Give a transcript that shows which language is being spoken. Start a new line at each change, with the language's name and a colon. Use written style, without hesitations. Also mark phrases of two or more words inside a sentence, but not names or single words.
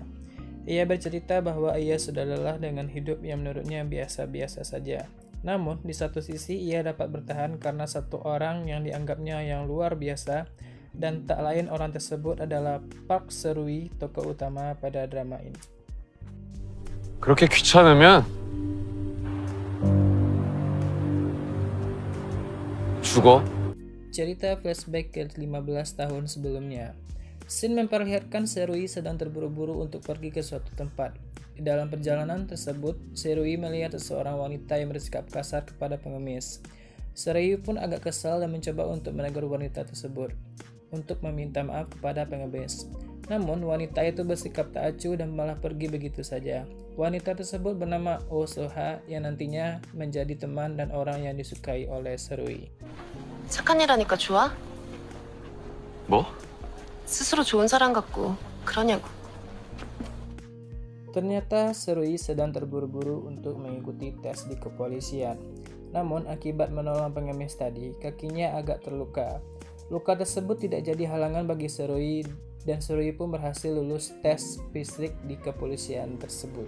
Indonesian: Ia bercerita bahwa ia sudah lelah dengan hidup yang menurutnya biasa-biasa saja. Namun, di satu sisi ia dapat bertahan karena satu orang yang dianggapnya yang luar biasa, dan tak lain orang tersebut adalah Park Seruy, tokoh utama pada drama ini.
Korean: 그렇게 귀찮으면 죽어.
Indonesian: Cerita flashback ke 15 tahun sebelumnya. Scene memperlihatkan Seruy sedang terburu-buru untuk pergi ke suatu tempat. Di dalam perjalanan tersebut, Seruy melihat seseorang wanita yang bersikap kasar kepada pengemis. Seruy pun agak kesal dan mencoba untuk menegur wanita tersebut untuk meminta maaf kepada pengemis. Namun, wanita itu bersikap tak acuh dan malah pergi begitu saja. Wanita tersebut bernama Oh Soha yang nantinya menjadi teman dan orang yang disukai oleh Seruy.
Korean: 착한 일 하니까 좋아? 뭐? 스스로 좋은 사람 같고 그러냐고.
Indonesian: Ternyata Seruy sedang terburu-buru untuk mengikuti tes di kepolisian. Namun, akibat menolong pengemis tadi, kakinya agak terluka. Luka tersebut tidak jadi halangan bagi Seruy, dan Seruy pun berhasil lulus tes fisik di kepolisian tersebut.